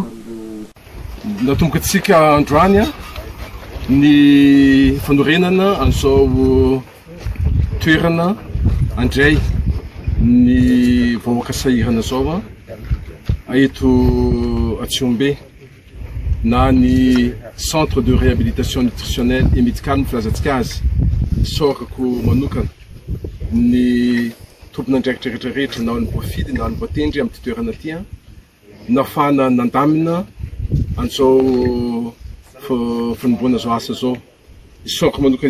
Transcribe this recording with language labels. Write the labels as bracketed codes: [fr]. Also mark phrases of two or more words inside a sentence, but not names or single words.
[mg] Natomboka antsika androany ny fanorenana an'izao toerana andray ny vahoaka sahirana zao eto Tsiombe na ny [fr] centre de réhabilitation nutritionnelle et médicale [mg] filazatsika azy sorako manokana ny tompon'andraikitra rehetrarehetra na ny voafidy na ny voatendry amin'ny toerana ty nafana nandamina an'izao fanomboana zao asa zao sorako manokana